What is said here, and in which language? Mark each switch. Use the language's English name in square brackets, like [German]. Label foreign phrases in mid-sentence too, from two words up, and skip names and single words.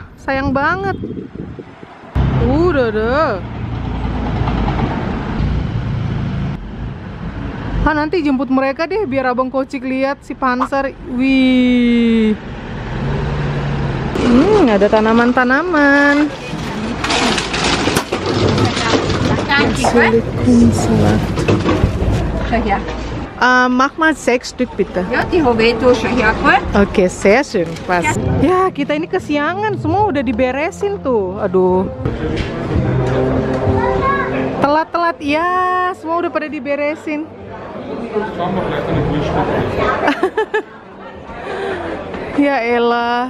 [Indonesian] Sayang banget. Udah deh. Nanti jemput mereka deh biar abang Kocik lihat si Panzer. Wih. Ada tanaman-tanaman. [German] Mach mal 6 Stück bitte. Ja, die habe ich da schon hergeholt. Oke, sehr schön, pas. [Indonesian] Ya, kita ini kesiangan, semua udah diberesin tuh. Aduh. Telat-telat, ya, semua udah pada diberesin. Ya elah.